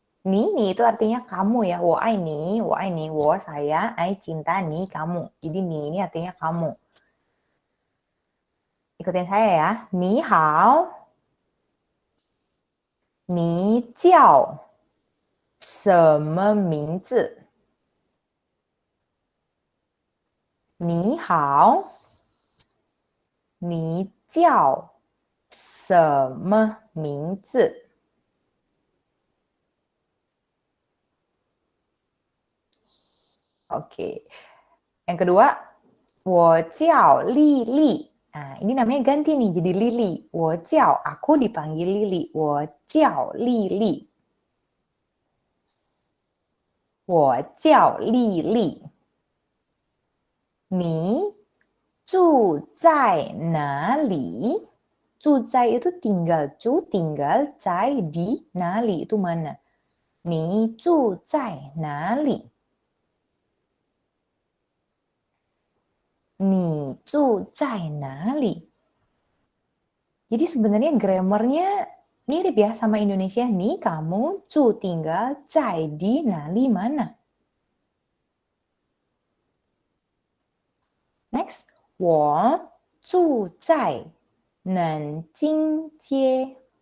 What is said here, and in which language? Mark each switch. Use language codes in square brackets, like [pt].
[id] Ni itu artinya kamu ya. [zh] Wo ai ni, [id] wo saya, ai cinta ni kamu. Jadi ni ini artinya kamu. Ikutin saya ya. [zh] Ni hao. Ni jiao 什么名字？你好，你叫什么名字？Oke. [id] Yang kedua, [zh] 我叫丽丽. [id] Nah, ini namanya ganti nih jadi Lili. [zh] 我叫, [id] aku dipanggil Lili. [zh] 我叫丽丽. 我叫丽丽。你住在哪里？住在 [id] itu tinggal, [zh] 住 [id] tinggal, [zh] 在 [id] di, [zh] 哪里 [id] itu mana? [zh] 你住在哪里？你住在哪里？ [id] Jadi sebenarnya grammarnya mirip ya sama Indonesia. Nih kamu [zh] 住 [id] tinggal, [zh] 在 [id] di, [zh] 哪里 [id] mana? [zh] Next, 我住在南京街。